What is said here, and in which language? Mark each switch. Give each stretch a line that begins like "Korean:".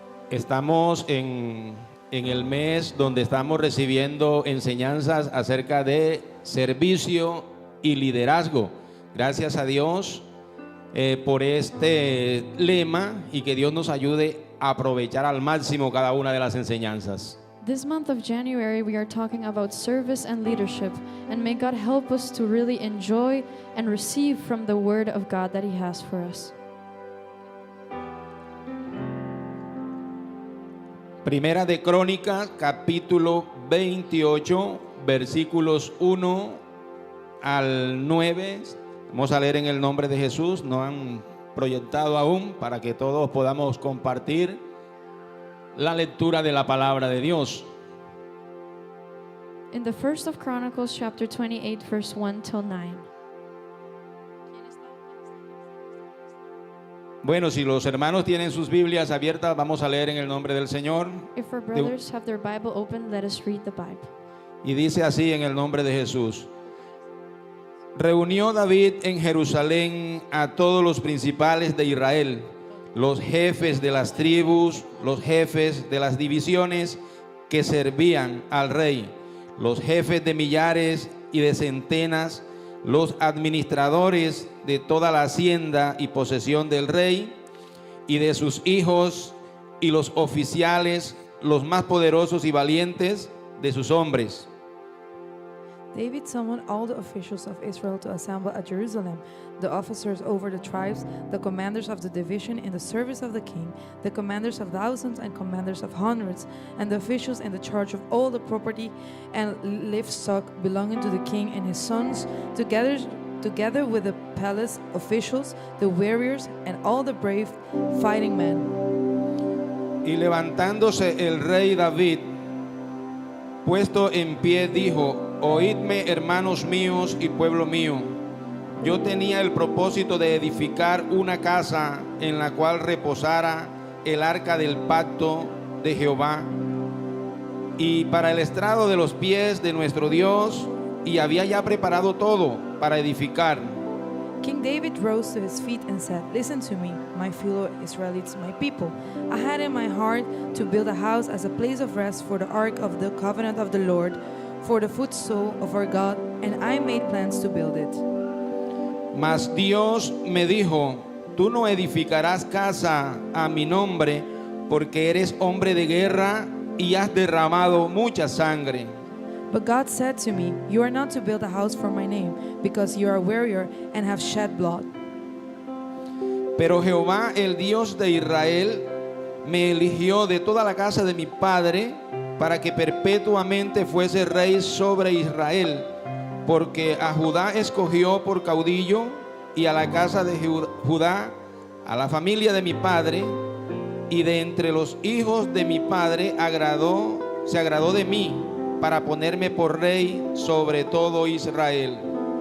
Spanish: Estamos en el mes donde estamos recibiendo enseñanzas acerca de servicio y liderazgo. Gracias a Dios por este lema y que Dios nos ayude a aprovechar al máximo cada una de las enseñanzas.
English: This month of January, we are talking about service and leadership, and may God help us to really enjoy and receive from the Word of God that He has for us.
Spanish: Primera de Crónicas, capítulo 28, versículos 1 al 9. Vamos a leer en el nombre de Jesús. No han proyectado aún para que todos podamos compartir la lectura de la palabra de Dios.
English: In the first of Chronicles, chapter 28, verse 1 till 9.
Spanish: Bueno, si los hermanos tienen sus Biblias abiertas, vamos a leer en el nombre del Señor.
English: If our brothers have their Bible open, let us read the Bible.
Spanish: Y dice así en el nombre de Jesús. Reunió David en Jerusalén a todos los principales de Israel, los jefes de las tribus, los jefes de las divisiones que servían al rey, los jefes de millares y de centenas, los administradores de toda la hacienda y posesión del rey y de sus hijos, y los oficiales, los más poderosos y valientes de sus hombres.
English: David summoned all the officials of Israel to assemble at Jerusalem, the officers over the tribes, the commanders of the division in the service of the king, the commanders of thousands and commanders of hundreds, and the officials in the charge of all the property and livestock belonging to the king and his sons, together with the palace officials, the warriors, and all the brave fighting men.
Spanish: Y levantándose el rey David, puesto en pie, dijo: Oídme, hermanos míos y pueblo mío. Yo tenía el propósito de edificar una casa en la cual reposara el arca del pacto de Jehová, y para el estrado de los pies de nuestro Dios, y había ya preparado todo para edificar.
English: King David rose to his feet and said, Listen to me, my fellow Israelites, my people. I had in my heart to build a house as a place of rest for the ark of the covenant of the Lord, for the footstool of our God, and I made plans to build it.
Spanish: Mas Dios me dijo: Tú no edificarás casa a mi nombre, porque eres hombre de guerra y has derramado mucha sangre.
English: But God said to me, You are not to build a house for my name, because you are a warrior and have shed blood.
Spanish: Pero Jehová, el Dios de Israel, me eligió de toda la casa de mi padre para que perpetuamente fuese rey sobre Israel, porque a Judá escogió por caudillo, y a la casa de Judá, a la familia de mi padre, y de entre los hijos de mi padre se agradó de mí, para ponerme por rey sobre todo Israel.